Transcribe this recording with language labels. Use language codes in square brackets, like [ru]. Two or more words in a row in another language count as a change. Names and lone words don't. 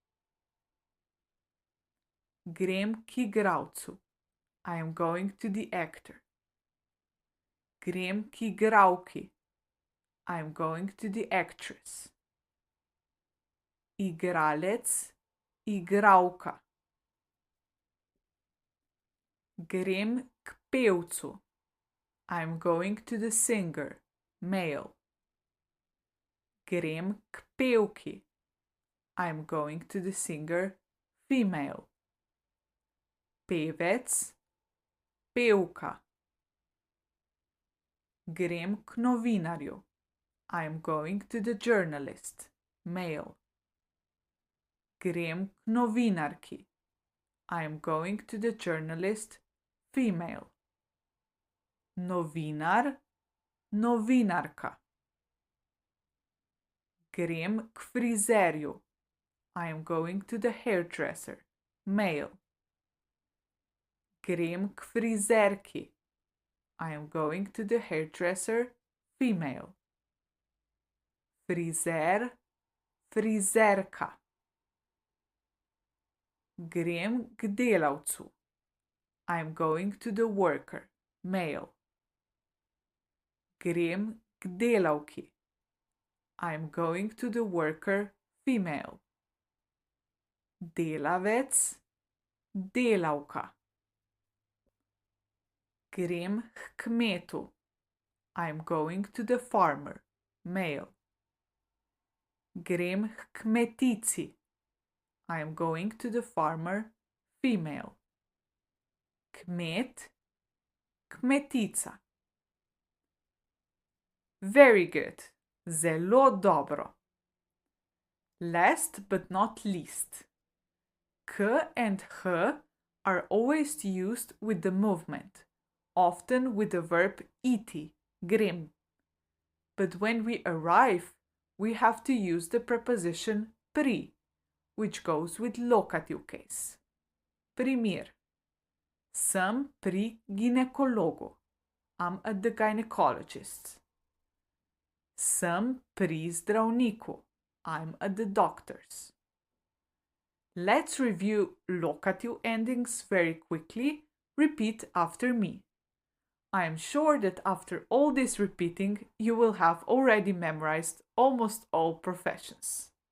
[sl] Grem k igralcu. [en] I am going to the actor. [sl] Grem k igralki. [en] I am going to the actress. [sl] Igralec, igralka. Grem k pevcu. [en] I am going to the singer. Male. [sl] Grem k pevki. [en] I am going to the singer. Female. [sl] Pevec, pevka. Grem k novinarju. [en] I am going to the journalist. [sl] Male. Grem k novinarki. [en] I am going to the journalist. Female. [sl] Novinar, novinarka. Grem k frizerju. [en] I am going to the hairdresser. Male. [sl] Grem k frizerki. [en] I am going to the hairdresser. Female. [sl] Frizer, frizerka. Grem k delavcu. [en] I'm going to the worker, male. [sl] Grem k delavki. [en] I'm going to the worker, female. [sl] Delavec, delavka. Grem k kmetu. [en] I'm going to the farmer, male. [sl] Grem k kmetici. [en] I'm going to the farmer, female. [sl] Kmet, kmetica. [en] Very good. [sl] Zelo dobro. [en] Last but not least. K and h are always used with the movement, often with the verb [sl] iti, grem. [en] But when we arrive, we have to use the preposition pri, which goes with locative case. [sl] Primer. Sem pri ginekologu. [en] I'm at the gynecologist. [sl] Sem pri zdravniku. [en] I'm at the doctor's. Let's review locative endings very quickly. Repeat after me. I am sure that after all this repeating, you will have already memorized almost all professions.